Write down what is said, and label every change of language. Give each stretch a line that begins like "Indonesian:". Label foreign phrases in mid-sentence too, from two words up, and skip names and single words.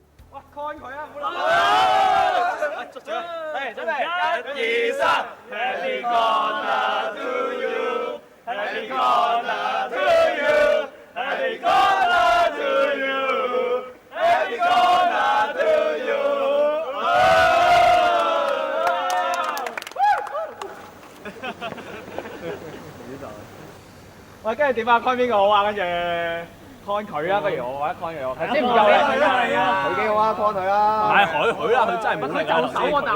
Cantonese: 喂，幹佢啊！唔好諗。捉住啦！嚟，準備，
English: 1、2、3 ，Happy corner to you，Happy corner to you，Happy corner to you，Happy corner to you。
Cantonese: 喂，跟住點啊？看邊個好啊？跟住看佢啊，不如我或者看佢，即係唔夠力啊！佢幾好啊？看佢啦！係佢啊！佢真係冇力啊！就手啊！